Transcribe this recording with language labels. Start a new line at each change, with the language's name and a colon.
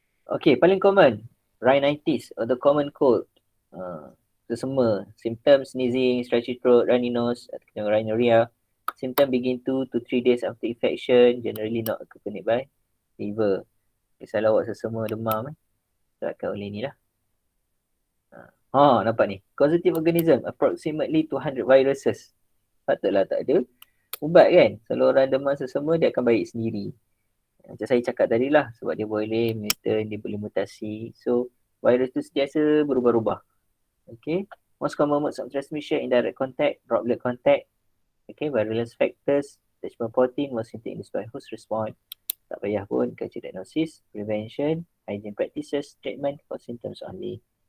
English: Okay, paling common rhinitis or the common cold. Sesama, symptom sneezing, stretchy throat, runny nose, atau rhinorrhea. Symptom begin 2 to 3 days after infection, generally not accompanied by fever.
Malay: Kalau awak sesama demam, disebabkan oleh ni lah. Nampak ni.
English: Causative organism, approximately 200 viruses.
Malay: Patutlah tak ada ubat kan. Kalau orang demam sesama, dia akan baik sendiri. Macam saya cakap tadi lah, sebab dia boleh mutant, dia boleh mutasi. So, virus tu sentiasa berubah-ubah. Okay.
English: Most common modes of transmission, indirect contact, droplet contact. Okay, virulence factors, attachment protein, most symptom induced by host response.
Malay: Tak payah pun, kaji
English: diagnosis, prevention, hygiene practices, treatment for symptoms only.